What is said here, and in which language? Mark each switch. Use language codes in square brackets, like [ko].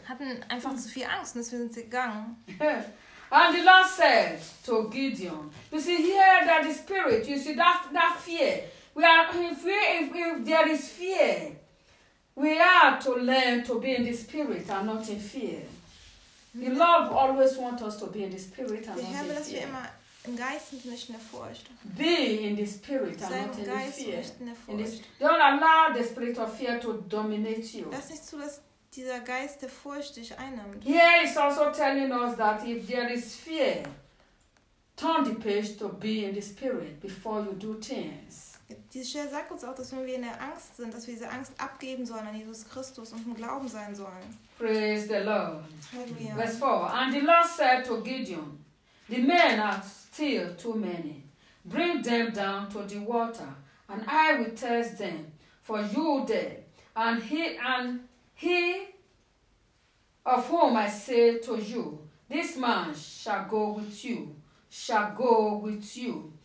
[de] Hatten einfach zu viel Angst, deswegen sind sie gegangen. [en] And the Lord said to Gideon, you see here that the spirit, you see that fear. We are in fear, if there is fear, we are to learn to be in the spirit and not in fear. The Lord always wants us to be in the spirit and not in fear. [de] Im Geist und nicht in der Furcht. [en] Be in the spirit and not in [de] Geist [en] fear. [de] Nicht in der Furcht. [en] Don't allow the spirit of fear to dominate you. [de] Lass nicht zu, dass dieser Geist der Furcht dich einnimmt. [en] Here is also telling us that if there is fear, turn the page to be in the spirit before you do things. [de] Diese Stelle sagt uns auch, dass wenn wir in der Angst sind, dass wir diese Angst abgeben sollen an Jesus Christus und im Glauben sein sollen. [en] Praise the Lord. Halleluja. Verse 4. And the Lord said to Gideon, the men are still too many. Bring them down to the water, and I will test them for you there. And he of whom I say to you, this man shall go with you.